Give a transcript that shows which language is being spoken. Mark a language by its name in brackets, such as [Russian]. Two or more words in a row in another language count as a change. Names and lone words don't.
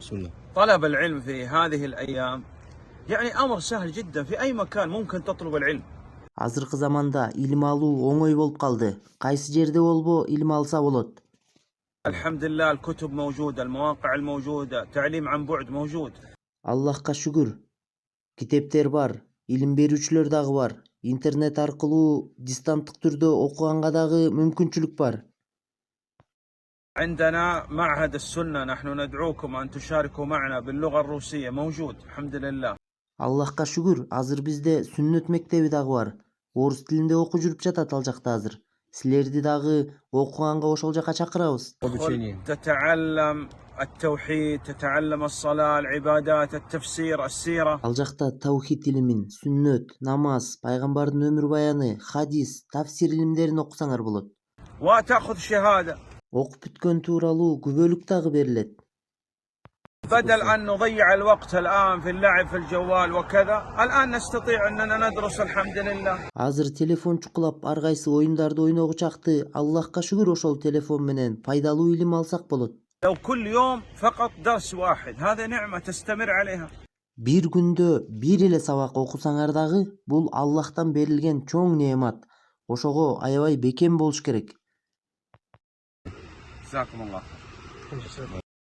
[Arabic] الله. طلب العلم في هذه الأيام يعني أمر سهل جدا، في أي مكان ممكن تطلب العلم. [Kyrgyz] Азыркы заманда илим алуу оңой болуп калды. Кайсы жерде болбо илим алса болот. [Arabic] الحمد لله الكتب موجودة، المواقع الموجودة، تعليم عن بعد موجود. [Kyrgyz] Аллахка шүгүр. Китептер бар, илим берүүчүлөр дагы бар. Интернет аркылуу дистанттык түрдө окуганга дагы мүмкүнчүлүк бар. [Arabic] عندنا معهد السنة، نحن ندعوكم أن تشاركوا معنا باللغة الروسية، موجود الحمد لله. [Kyrgyz] Аллахка шүгүр, азыр бизде сүннөт мектеби дагы бар. Орус тилинде окуу жүрүп жатат ал жакта азыр. Силерди дагы окуганга ошол жака чакырабыз. [Arabic] تتعلم التوحيد، تتعلم الصلاة، العبادات، التفسير، السيرة. [Kyrgyz] Ал жакта таухид илимин, сүннөт, намаз, пайгамбардын өмүр баяны, хадис, тафсир илимдерин окусаңар болот. [Arabic] وتأخذ شهادة. [Kyrgyz] Окуп бүткөн тууралуу күбөлүк дагы берилет. [Arabic] بدل أن نضيع الوقت الآن في اللعب في الجوال وكذا، الآن نستطيع أننا ندرس الحمد لله. [Kyrgyz] Азыр телефон чукулап ар кайсы оюндарды ойногу чакты. Аллахка шүгүр ошол телефон менен пайдалуу илим алсак болот. [Arabic] لو كل يوم فقط درس واحد، هذا نعمة تستمر عليها. [Kyrgyz] Бир күндө бир эле сабак окусаңар дагы бул Аллахтан берилген чоң неемат. Ошого аябай бекем болуш керек. [Arabic] جزاكم الله خير.